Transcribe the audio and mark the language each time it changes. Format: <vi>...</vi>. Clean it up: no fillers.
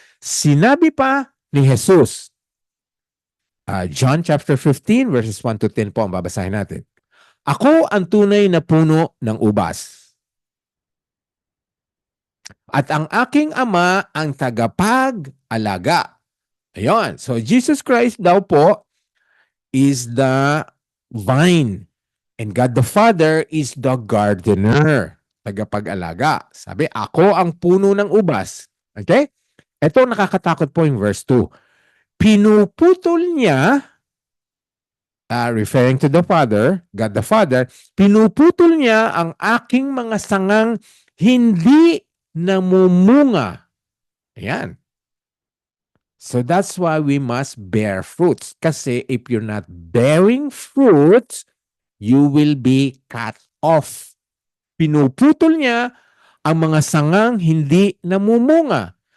<tl>Sinabi pa ni Jesus, John chapter 15 verses 1 to 10 po ang babasahin natin. Ako ang tunay na puno ng ubas. At ang aking ama ang tagapag-alaga. Ayun.</tl> <en>So Jesus Christ</en> <tl>daw po</tl> <en>is the vine. And God the Father is the gardener.</en> <tl>Tagapag-alaga. Sabi, ako ang puno ng ubas. Okay? Ito nakakatakot po yung verse 2. Pinuputol niya,</tl> <en>referring to the Father, God the Father,</en> <tl>pinuputol niya ang aking mga sangang hindi namumunga. Ayan.</tl> <en>So that's why we must bear fruits. Kasi if you're not bearing fruits, you will be cut off.</en> <tl>Pinuputol niya ang mga sangang hindi namumunga.</tl>